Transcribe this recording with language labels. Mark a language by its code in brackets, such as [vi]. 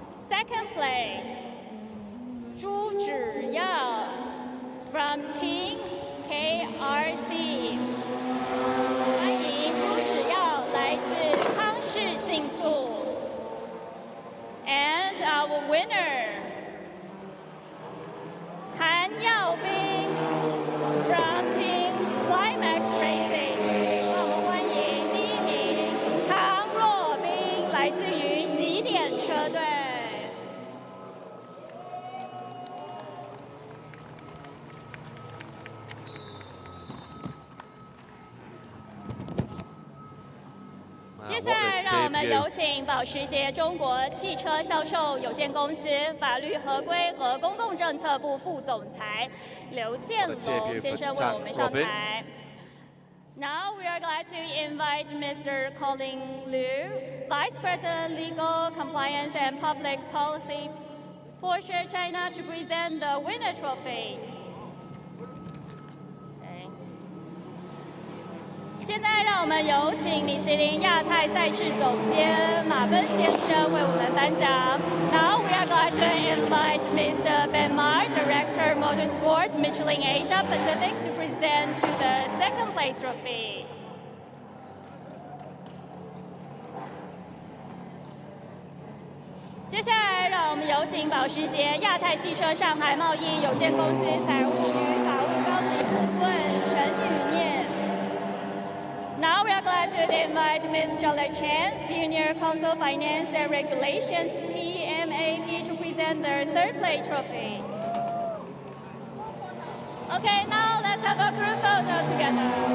[en] Second place, 朱芷耀 from Team KRC。 [zh] 欢迎朱芷耀来自康氏竞速。 [en] And our winner, 韩耀斌 from Team Climax Racing。 [zh] 让我们欢迎第1名唐若冰，来自于极点车队。接下来，让我们有请保时捷中国汽车销售有限公司法律合规和公共政策部副总裁刘建龙先生为我们上台。 [en] Now we are glad to invite Mr. Colin Liu, Vice President Legal Compliance and Public Policy, Porsche China, to present the winner trophy. [zh] 现在让我们有请米其林亚太赛事总监马奔先生为我们颁奖。 [en] Now we are glad to invite Mr. Ben Mar, Director Motorsport, Michelin Asia Pacific, to present to the second place trophy. [zh] 接下来，让我们有请保时捷亚太汽车上海贸易有限公司财务与法务高级顾问陈宇念。 [en] Now we are glad to invite Ms. Charlotte Chan, Senior Counsel Finance and Regulations, PMAP, to present the third place trophy. Okay, now let's have a group photo together.